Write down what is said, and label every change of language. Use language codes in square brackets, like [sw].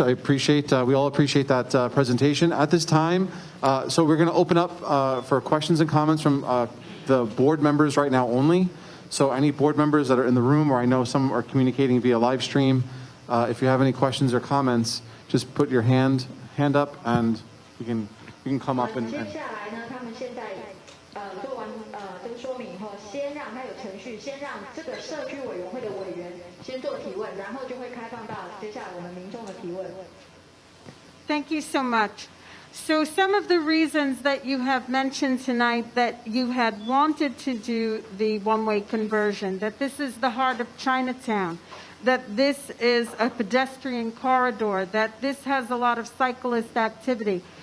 [en] I appreciate, we all appreciate that presentation. At this time, so we're going to open up for questions and comments from the board members right now only. So any board members that are in the room, or I know some are communicating via live stream, if you have any questions or comments, just put your hand up and you can come up and [zh] 接下来呢，他们现在做完这个说明以后，先让它有程序，先让这个社区委员会的委员先做提问，然后就会开放到接下来我们民众的提问。 [en] Thank you so much. So some of the reasons that you have mentioned tonight that you had wanted to do the one-way conversion, that this is the heart of Chinatown, that this is a pedestrian corridor, that this has a lot of cyclist activity.